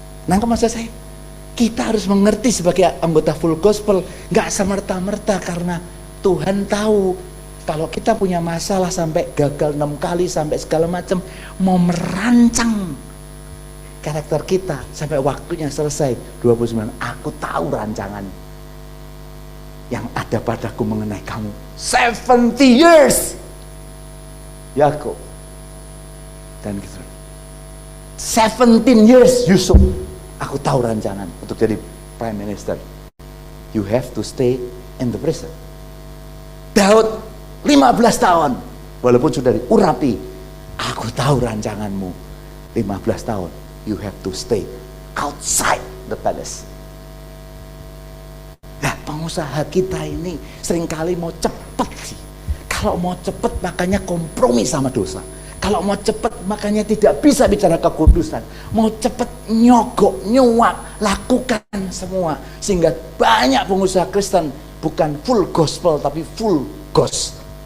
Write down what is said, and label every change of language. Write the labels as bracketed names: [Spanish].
[Indonesian] Nangkep maksud saya? Kita harus mengerti sebagai anggota full gospel, gak semerta-merta karena Tuhan tahu kalau kita punya masalah sampai gagal 6 kali sampai segala macam, mau merancang karakter kita sampai waktunya selesai 29. Aku tahu rancangan yang ada padaku mengenai kamu 70 years Yakub dan gitu 17 years Yusuf. Aku tahu rancangan untuk jadi prime minister. [English] You have to stay in the prison. [Indonesian] Daud 15 tahun walaupun sudah diurapi. Aku tahu rancanganmu 15 tahun. [English] You have to stay outside the palace. [Indonesian] Nah, pengusaha kita ini seringkali mau cepat sih. Kalau mau cepat makanya kompromi sama dosa. Kalau mau cepat makanya tidak bisa bicara kekudusan. Mau cepat nyogok, nyuap, lakukan semua, sehingga banyak pengusaha Kristen bukan full gospel tapi full gospel.